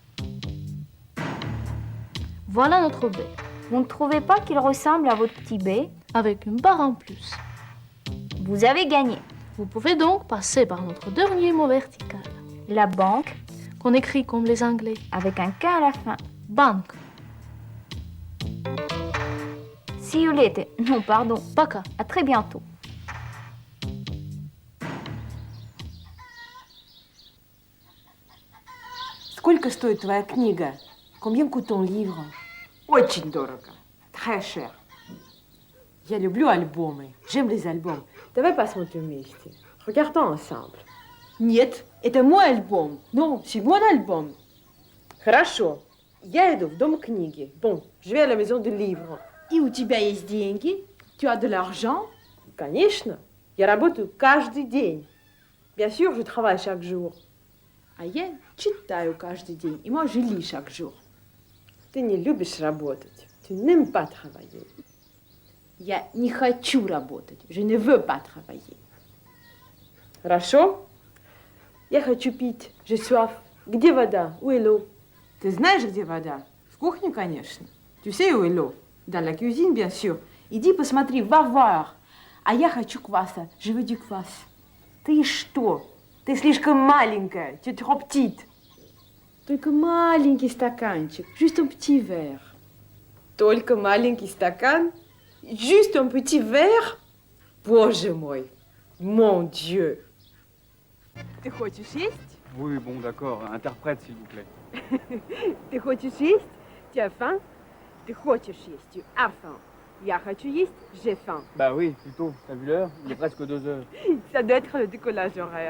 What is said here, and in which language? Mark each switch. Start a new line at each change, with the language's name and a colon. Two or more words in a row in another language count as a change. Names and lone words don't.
French: Voilà notre B, Vous ne trouvez pas qu'il ressemble à votre petit B? avec une barre en plus. Vous avez gagné. Vous pouvez donc passer par notre dernier mot vertical, La banque, qu'on écrit comme les Anglais. avec un K à la fin. Banque,
English: See you later.
French: Non, pardon.
Russian: пока.
French: À très bientôt.
Russian: Сколько стоит твоя книга?
French: Combien coûte ton livre?
Russian: Очень дорого.
French: Très cher.
Russian: Я люблю альбомы.
French: J'aime les albums.
Russian: Давай посмотрим вместе.
French: Regardons ensemble.
Russian: Нет, это мой альбом.
French: Non, c'est mon album.
Russian: Хорошо. Я иду в дом книги.
French: Bon, je vais à la maison du livre.
Russian: И у тебя есть деньги?
French: Tu as de l'argent?
Russian: Конечно. Я работаю каждый день.
French: Bien sûr, je travaille chaque jour.
Russian: А я читаю каждый день. И
French: moi, je lis chaque jour.
Russian: Ты не любишь работать.
French: Tu n'aimes pas travailler.
Russian: Я не хочу работать.
French: Je ne veux pas travailler.
Russian: Хорошо. Я хочу пить.
French: J'ai soif.
Russian: Где вода?
French: Où est l'eau?
Russian: Ты знаешь, где вода? В кухне, конечно.
French: Tu sais où est l'eau? Dans la cuisine, bien sûr.
Russian: Иди посмотри,
French: va voir.
Russian: А я хочу кваса.
French: Je veux du квас.
Russian: Ты что? Ты слишком маленькая.
French: Tu es trop petite.
Russian: Только маленький стаканчик.
French: Juste un petit verre.
Russian: Только маленький стакан?
French: Juste un petit verre?
Russian: Боже мой.
French: Mon Dieu.
Russian: Ты хочешь есть?
French: Oui, bon, d'accord. Interprète, s'il vous plaît.
Russian: Ты хочешь есть?
French: Tu as faim?
Russian: Ты хочешь есть?
French: Tu as faim.
Russian: Я хочу есть?
French: J'ai faim. Bah oui, plutôt. T'as vu l'heure? Il est presque 2 heures. Ça doit être le décollage horaire.